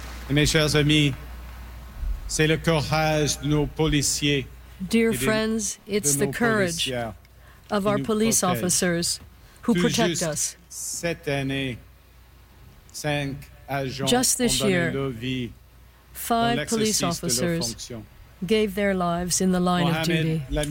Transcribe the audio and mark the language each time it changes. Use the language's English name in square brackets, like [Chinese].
[French] Mes chers amis, c'est le courage de nos policiers. [English] Dear friends, it's the courage of our police officers who protect us. [French] Cette année, cinq agents [English] Just this [French] ont donné [English] year, [French] leur vie [English] five police officers gave their lives in the line of duty.